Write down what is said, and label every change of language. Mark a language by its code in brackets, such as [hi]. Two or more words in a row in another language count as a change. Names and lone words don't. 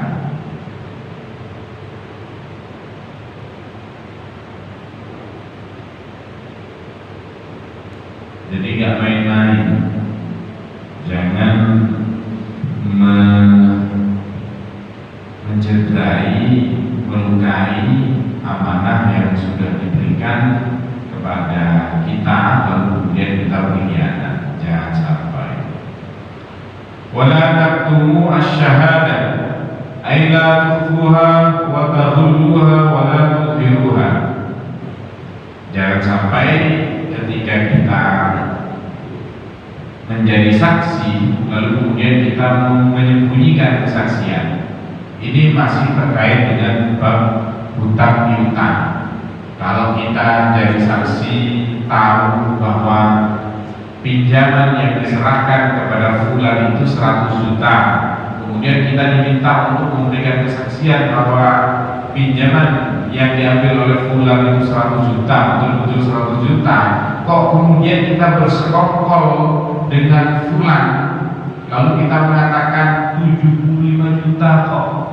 [id] Jadi gak main-main, jangan mencederai, melukai amanah yang sudah diberikan kepada kita, lalu kemudian kita berkhianat. Jangan sampai. [ar] ولا تكتموا الشهادة أي لا تخفوها وتغلوها ولا تضروها. [id] Jangan sampai ketika kita menjadi saksi lalu kemudian kita menyembunyikan kesaksian. Ini masih terkait dengan bab hutang piutang. Kalau kita jadi saksi tahu bahwa pinjaman yang diserahkan kepada fulan itu 100 juta, kemudian kita diminta untuk memberikan kesaksian bahwa pinjaman yang diambil oleh fulan itu 100 juta, betul-betul 100 juta, kok kemudian kita bersekongkol dengan fulan lalu kita mengatakan 75 juta kok.